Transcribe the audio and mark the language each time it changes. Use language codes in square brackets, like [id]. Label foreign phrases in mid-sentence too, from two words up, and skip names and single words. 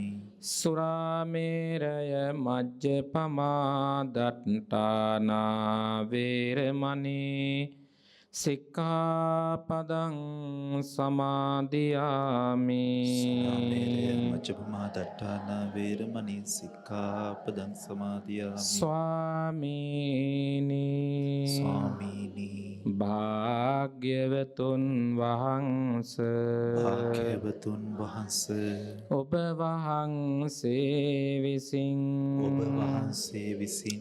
[pi] සුරාමේරය මජ්ජපමා දට්ඨානා වේරමණී සික්ඛාපදං සමාදියාමි. සුරාමේරය මජ්ජපමා දට්ඨානා වේරමණී සික්ඛාපදං සමාදියාමි. [si] ස්වාමීනි ස්වාමීනි භාග්‍යවතුන් වහන්ස භාග්‍යවතුන් වහන්ස ඔබ වහන්සේ විසින් ඔබ වහන්සේ විසින්